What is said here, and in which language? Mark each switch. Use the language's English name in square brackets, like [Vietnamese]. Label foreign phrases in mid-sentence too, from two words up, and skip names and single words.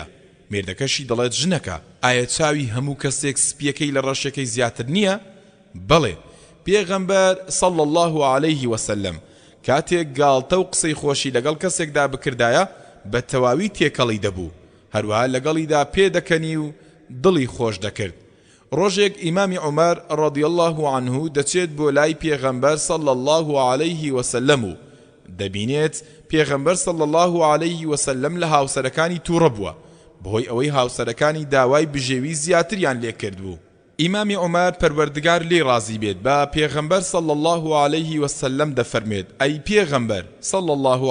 [Central Kurdish] مێردەکەشی دەڵێت ژنەکە ئایا چاوی هەموو کەسێک سپیەکەی لە ڕەشەکەی زیاتر نییە؟ بەڵێ. پێغەمبەر [Arabic] صلی الله عليه وسلم [Central Kurdish] کاتێک گاڵتە و قسەی خۆشی لەگەڵ کەسێکدا بکردایە بە تەواوی تێکەڵی دەبوو، هەروەها لەگەڵیدا پێدەکەنی و دڵی خۆش دەکرد. ڕۆژێک ئیمامی عومەر [Arabic] رضی الله عنه [Central Kurdish] دەچێت بۆ لای پێغەمبەر [Arabic] صلی الله عليه وسلم [Central Kurdish] و دەبینێت پێغەمبەر [Arabic] صلی الله عليه وسلم [Central Kurdish] لە هاوسەرەکانی تووڕە بووە بەهۆی ئەوەی هاوسەرەکانی داوای بژێوی زیاتریان لێ کرد بوو. ئیمامی عومەر پەروەردگار لێ ڕازی بێت بە پێغەمبەر [Arabic] صلی الله عليه وسلم [Central Kurdish] دەفەرمێت ئەی پێغەمبەر [Arabic] صلی الله